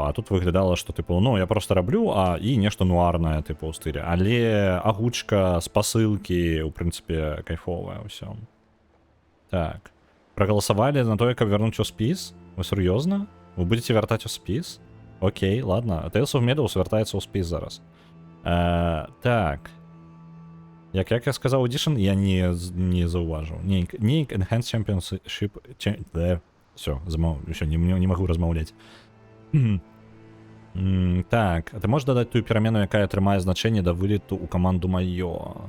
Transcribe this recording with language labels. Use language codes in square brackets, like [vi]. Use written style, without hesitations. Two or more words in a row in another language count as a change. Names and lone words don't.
[be] А тут выглядала, што тыпу, ну я просто раблю, і нешта нуарнае тыпу ў стылі. Але агучка, спасылкі, у прынцыпе, кайфовая ўсё. Так. Прагаласавалі на тое, каб вярнуць у спіс? Вы сур'ёзна? Вы будзеце вяртаць у спіс? [ru] Окей, ладно. [be] Tales of Meadows вяртаецца ў спіс зараз. Так. Як я сказаў, Audition, я не заўважыў. Нейк Enhanced Championship... Все, не магу размаўляць. Так, а ты можаш дадаць тую перамену, якая атрымае значэнне да вылету ў каманду маё?